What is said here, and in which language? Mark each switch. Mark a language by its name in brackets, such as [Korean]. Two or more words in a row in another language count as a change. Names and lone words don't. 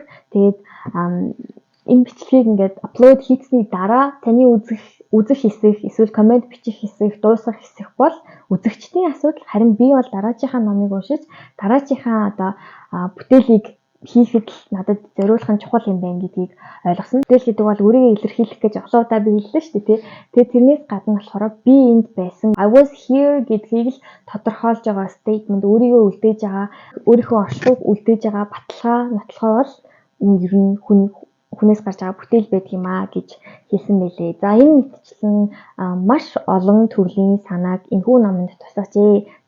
[Mongolian] Тэгээд энэ бичлэгийг ингээд аплод хийсний дараа таны үзэх хэсэг, эсвэл комент бичих хэсэг, дуусгах хэсэг бол үзэгчдийн асуудал. Харин би бол дараачихаа номыг уншиж, дараачихаа одоо бүтээлийг хийхэд надад зориулах нь чухал юм байна гэдгийг ойлгосон. Бүтээл гэдэг бол өөрийгөө илэрхийлэх гэж олон удаа би хэллээ шүү дээ. Тэгээд тэрнээс гадна болохоор би энд байсан. [English] I was here [Mongolian] гэдгийг л тодорхойлж байгаа statement, өөрийгөө үлдээж байгаа, өөрийнхөө оршихуйг үлдээж байгаа баталгаа, нотолгоо бол энэ ер нь хүнээс гарч байгаа бүтээл байдаг юм аа гэж хэлсэн байлээ. За энэ мэтчлэн маш олон төрлийн санааг энэхүү номонд тусгажээ.